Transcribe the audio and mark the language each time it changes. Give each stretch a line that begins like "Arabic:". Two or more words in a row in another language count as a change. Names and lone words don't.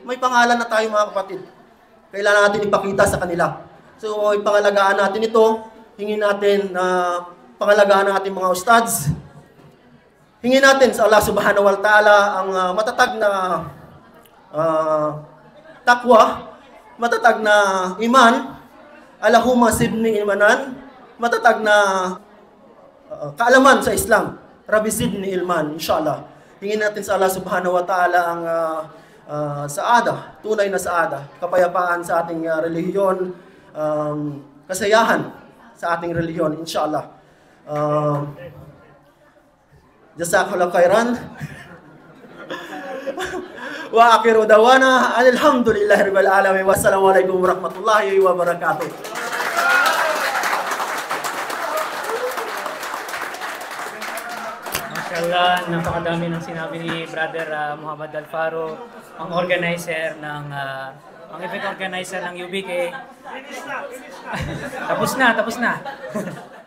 Filipino: May pangalan na tayo mga kapatid. Kailangan natin ipakita sa kanila. So, ipangalagaan natin ito. Hingin natin na pangalagaan ng ating mga ustads. Hingin natin sa Allah
Arabic: سبحانه وتعالى
Filipino: ang matatag na takwa, matatag na iman,
Arabic: اللهم زدني إيمانا,
Filipino: matatag na kaalaman sa Islam.
Arabic: رب زدني علما، إن شاء الله.
Filipino: Hingin natin sa Allah
Arabic: سبحانه وتعالى
Filipino: ang saada, tunay na saada, kapayapaan sa ating relihiyon, kasayahan sa ating relihiyon, inshallah.
Arabic: جزاك الله خيرا. وآخر دعوانا الحمد لله رب العالمين. والسلام عليكم ورحمة الله وبركاته. Mashallah,
Filipino: napakadami ng sinabi ni Brother Muhammad Alfaro, ang organizer ng ang event organizer ng UBK. Tapos na.